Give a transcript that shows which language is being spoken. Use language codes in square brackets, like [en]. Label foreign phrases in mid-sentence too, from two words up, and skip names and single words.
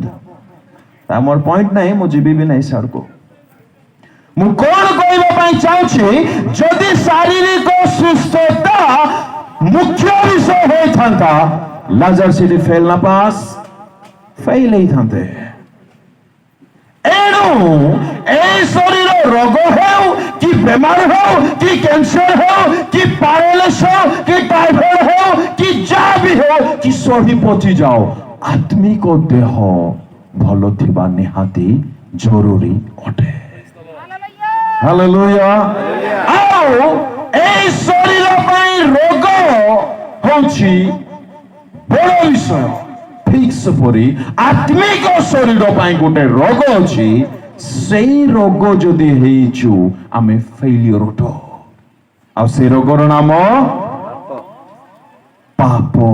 [or] ମୋର ପଏଣ୍ଟ ନାହିଁ, ମୁଁ ଯିବି ବି ନାହିଁ ସାଡକୁ। ମୁଁ କଣ କହିବା ପାଇଁ ଚାହୁଁଛି, ଯଦି ଶାରୀରିକ ସୁସ୍ଥତା ମୁଖ୍ୟ ବିଷୟ ହୋଇଥାନ୍ତା, ଲାଜର ସେଠି ଫେଲ ନା ପାସ୍ ଫେଲ ହେଇଥାନ୍ତେ। ଏଣୁ ଏଇ ଶରୀର ରୋଗ ହେଉ କି ବେମାର ହେଉ କି କ୍ୟାନସର ହେଉ କି ପାରାଲିସିସ ହେଉ କି ଟାଇଫଏଡ ହେଉ କି ଯା ବି ହେଉ କି ସହି ପଚି ଯାଉ, ଆତ୍ମିକ ଦେହ ଭଲ ଥିବା ନିହାତି ଜରୁରି ଅଟେ। হালেলুয়া। ଆଉ ଏଇ ଶରୀର ପାଇଁ ରୋଗ ହେଉଛି ବଡ଼ ବିଷୟ। ଠିକ ସେପରି ଆତ୍ମିକ ଶରୀର ପାଇଁ ଗୋଟେ ରୋଗ ଅଛି। ସେଇ ରୋଗ ଯଦି ହେଇଛୁ ଆମେ ଫେଲିୟର ଅଟ। ଆଉ ସେଇ ରୋଗର ନାମ ପାପ।